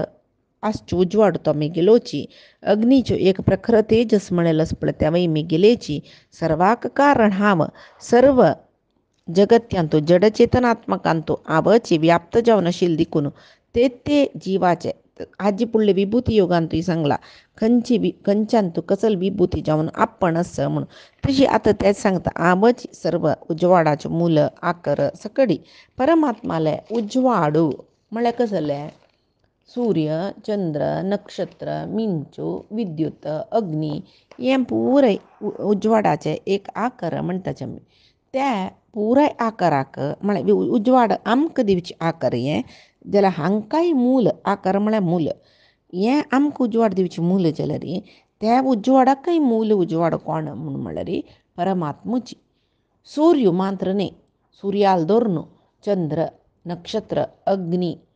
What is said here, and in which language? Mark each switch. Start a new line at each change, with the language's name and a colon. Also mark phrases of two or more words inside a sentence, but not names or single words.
Konkani: आसची उजवाड तो मिगेलोची अग्नीच्यो एक प्रखर तेजस म्हणेल आसा पळय तेवय मिगेलेची सर्वाक कारण हांव सर्व जगत्यांतू जडचेतनात्मकांतू आवची व्याप्त जावन आशिल्ली देखून ते जिवाचे हाजी फुडले विभूती योगांतूय सांगला खंयच्यांतू कसल विभूती जावन आपण आसा म्हणून तशी आतां तेच सांगता आवच सर्व उजवाडाच्यो मूल आकर सकडी परमात्माले उजवाडू म्हळ्यार कसले सूर्य चंद्र नक्षत्र मिंचू विद्युत अग्नी हे पुराय उजवाडाचे एक आकार म्हणटाचे आमी त्या पुराय आकाराक म्हळ्यार उजवाड आमकां दिवचे आकार हे जाल्यार हांकांय मूल आकार म्हळ्यार मूल हे आमकां उजवाड दिवचे मूल जाल्यार त्या उजवाडाकय मूल उजवाड कोण म्हूण म्हळ्यार परमात्मूची सूर्य मात्र न्ही सूर्याल धरून चंद्र नक्षत्र अग्नी